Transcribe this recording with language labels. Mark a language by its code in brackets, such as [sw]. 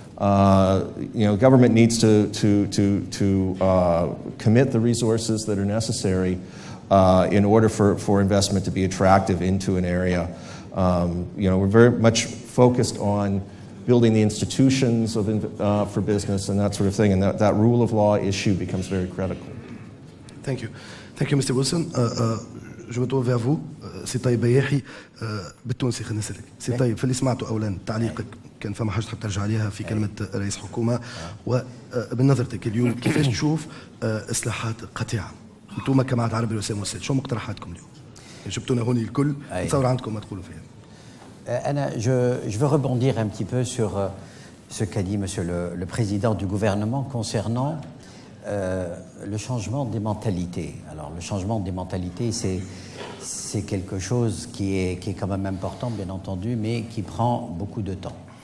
[en] Government needs to commit the resources that are necessary in order for investment to be attractive into an area. We're very much focused on building the institutions for business and that sort of thing, and that rule of law issue becomes very critical. Thank you. Thank you, Mr. Wilson. [fr] Je me tourne vers vous. [ar] سي طيب بياحي بالتونسي خلينا نسألك. سي طيب في اللي سمعته أولا تعليقك كان فما حاجة تحب ترجع عليها في كلمة رئيس حكومة وبنظرتك اليوم كيفاش تشوف إصلاحات قطيعة؟ أنتم كجماعة عربي الوسام والسيد شو مقترحاتكم اليوم؟ جبتونا هوني الكل نتصور عندكم ما تقولوا فيها. [fr] Je veux rebondir un petit peu sur ce qu'a dit Monsieur le Président du gouvernement concernant le changement des mentalités. Alors, le changement des mentalités, c'est quelque chose qui est quand même important, bien entendu, mais qui prend beaucoup de temps.